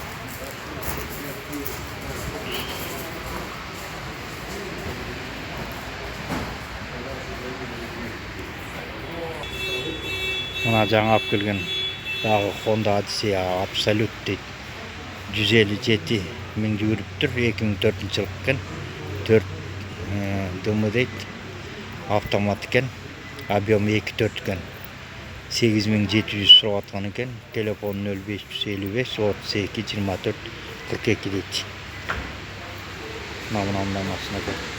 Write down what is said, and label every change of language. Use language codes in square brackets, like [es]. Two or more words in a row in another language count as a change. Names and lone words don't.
[ky] Мына жаңа алып келген дагы Honda Odyssey Absolute дейт. 157 миң жүгүрүптүр. 2004-жыл экен. 4 дымы дейт. Автомат екен. Объем 2.4 екен. 8700 сурап аткан екен. Телефон 0555 32 24 42 дейт. Мындай машина екен.